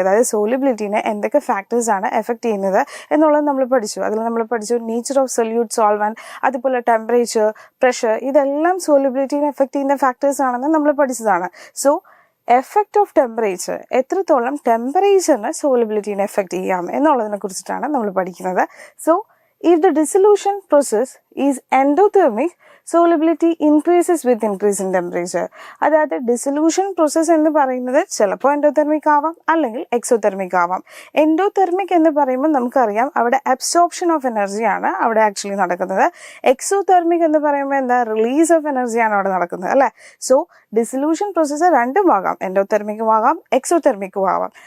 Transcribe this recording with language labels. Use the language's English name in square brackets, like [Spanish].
[Malayalam] അതായത് സോലിബിലിറ്റിനെ എന്തൊക്കെ ഫാക്ടേഴ്സ് ആണ് എഫക്റ്റ് ചെയ്യുന്നത് എന്നുള്ളത് നമ്മൾ പഠിച്ചു. അതിൽ നമ്മൾ പഠിച്ചു നേച്ചർ ഓഫ് സൊല്യൂട്ട് സോൾവെന്റ്, അതുപോലെ ടെമ്പറേച്ചർ, പ്രഷർ, ഇതെല്ലാം സോലിബിലിറ്റിനെ എഫക്റ്റ് ചെയ്യുന്ന ഫാക്ടേഴ്സ് ആണെന്ന് നമ്മൾ പഠിച്ചതാണ്. സോ എഫക്റ്റ് ഓഫ് ടെമ്പറേച്ചർ, എത്രത്തോളം ടെമ്പറേച്ചറിന് സോലിബിലിറ്റിനെ എഫക്റ്റ് ചെയ്യാം എന്നുള്ളതിനെ കുറിച്ചിട്ടാണ് നമ്മൾ പഠിക്കുന്നത്. [English] So if the dissolution process is endothermic, solubility increases with increase in temperature. [Malayalam] അതായത് ഡിസൊല്യൂഷൻ പ്രോസസ്സ് എന്ന് പറയുന്നത് ചിലപ്പോൾ എൻഡോതെർമിക് ആവാം, അല്ലെങ്കിൽ എക്സോതെർമിക് ആവാം. എൻഡോതെർമിക് എന്ന് പറയുമ്പോൾ നമുക്കറിയാം അവിടെ അബ്സോർപ്ഷൻ ഓഫ് എനർജിയാണ് അവിടെ ആക്ച്വലി നടക്കുന്നത്. എക്സോതെർമിക് എന്ന് പറയുമ്പോൾ എന്താ, റിലീസ് ഓഫ് എനർജിയാണ് അവിടെ നടക്കുന്നത്, അല്ലേ? സോ ഡിസൊല്യൂഷൻ പ്രോസസ്സ് രണ്ടും ആകാം, എൻഡോതെർമിക്കും ആകാം എക്സോതെർമിക്കും ആവാം.